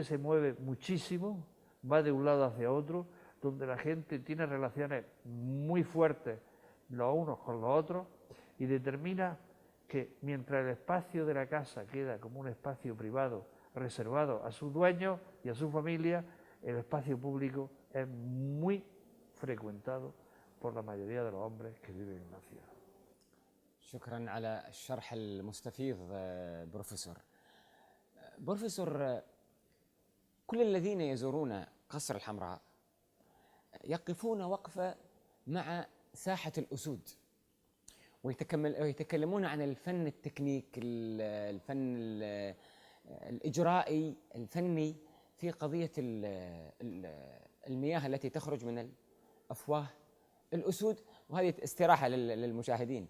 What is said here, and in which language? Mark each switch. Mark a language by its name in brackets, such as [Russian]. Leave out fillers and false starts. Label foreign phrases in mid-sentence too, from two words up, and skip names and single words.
[Spanish] se mueve muchísimo, va de un lado hacia otro, donde la gente tiene relaciones muy fuertes los unos con los otros y determina que mientras el espacio de la casa queda como un espacio privado reservado a sus dueños y a su familia, el espacio público es muy frecuentado por la mayoría de los hombres que viven en la ciudad. [Arabic] شكرا على الشرح المستفيض بروفيسور. بروفيسور، كل الذين يزورون قصر الحمراء يقفون وقفة مع ساحة الأسود ويتكلمون عن الفن التكنيك، الفن الإجرائي الفني في قضية المياه التي تخرج من أفواه الأسود، وهذه استراحة للمشاهدين.